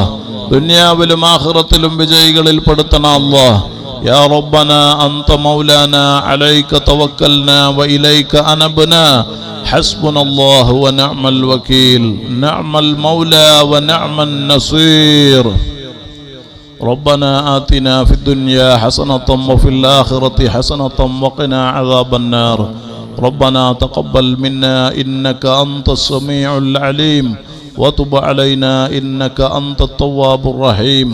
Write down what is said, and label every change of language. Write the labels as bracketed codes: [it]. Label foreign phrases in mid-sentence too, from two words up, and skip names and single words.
[ml] ദുനിയാവിലും ആഖിറത്തിലും വിജയികളിൽ പെടുത്തണം അല്ലാഹ്. [ar] يا ربنا أنت مولانا عليك توكلنا وإليك أنبنا حسبنا الله ونعم الوكيل نعم المولى ونعم النصير. ربنا آتنا في الدنيا حسنة وفي الآخرة حسنة وقنا عذاب النار. ربنا تقبل منا إنك أنت السميع العليم وتب علينا إنك أنت التواب الرحيم.